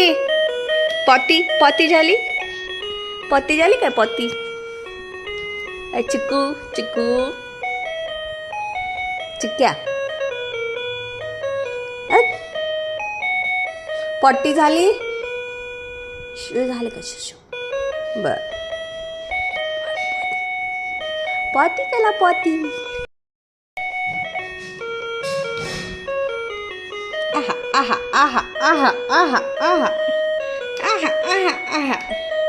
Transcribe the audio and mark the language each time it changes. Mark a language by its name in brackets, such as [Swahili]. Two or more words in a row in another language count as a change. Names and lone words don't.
[Marathi] पॉती झाली. पॉती झाली काय पॉती. चिक्कू चिक्कू चिक्क्या. पॉटी झाली. झाली का शिशू. बर पॉती केला पॉती. आहा आहा आहा आहा आहा आहा आहा आहा आहा.